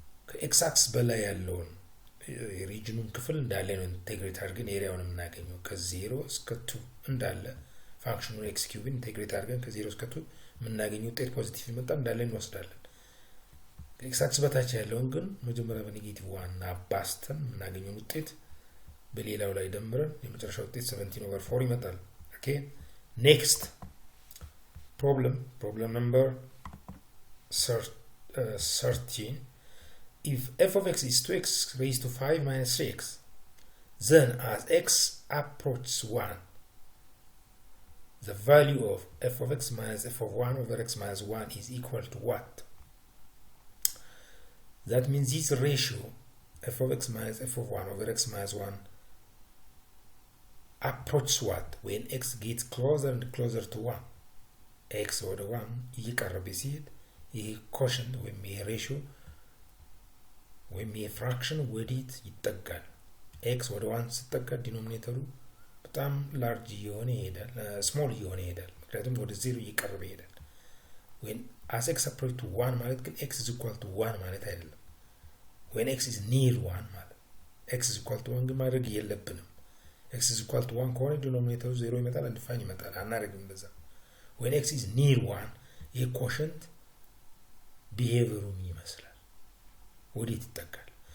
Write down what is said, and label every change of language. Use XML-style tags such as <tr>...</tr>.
<am>ከኤክስ አክስ በላይ ያለውን የሪጅኑን ክፍል እንዳለ ነው ኢንቴግሬት አድርገን ኤሪያውን የምናገኘው። ከ0 እስከ 2 እንዳለ ፋንክሽኑ ኤክስ ኪዩብን ኢንቴግሬት አድርገን ከ0 እስከ 2 የምናገኘው ውጤት ፖዚቲቭ ይመጣ እንዳለ እንወስዳለን። ከኤክስ አክስ በታች ያለውን ግን መጀመሪያ በኔጌቲቭ 1 አባዝተን የምናገኘው ውጤት በሌላው ላይ ደምረን የመጨረሻው ውጤት</am> <en>17 over 4</en> <am>ይመጣል። ኦኬ</am> <en>next problem number 13. If f of x is 2x raised to 5 minus 3x, then as x approaches 1, the value of f of x minus f of 1 over x minus 1 is equal to what? That means this ratio, f of x minus f of 1 over x minus 1, approaches what? When x gets closer and closer to 1.</en> <am>x ወደ 1 እየቀረበ ሲሄድ ይሄ ኮሸንት ወይም ይሄ ሬሽዮ ወይም ይሄ ፍራክሽን ወዴት ይጠጋል? x ወደ 1 ሲጠጋ ዲኖሚኔተሩ በጣም ላርጅ እየሆነ ይሄዳል፣ ስሞል እየሆነ ይሄዳል። ምክንያቱም ወደ 0 እየቀረበ ይሄዳል።</am> <en>when as x approaches to 1</en> <am>ማለት ግን</am> <en>x is equal to 1</en> <am>ማለት አይደለም።</am> <en>when x is near 1</en> <am>ማለት x is equal to 1 ግን ማድረግ የለብንም። x is equal to 1 ከሆነ ዲኖሚኔተሩ 0 ይመጣል፣ አንዲፋይን ይመጣል። አናደርግም እንደዛ። when x is near 1 ይሄ ኮሸንት ቢሄቪየሩ ይመስላል ወዴት ይጠጋል?</am>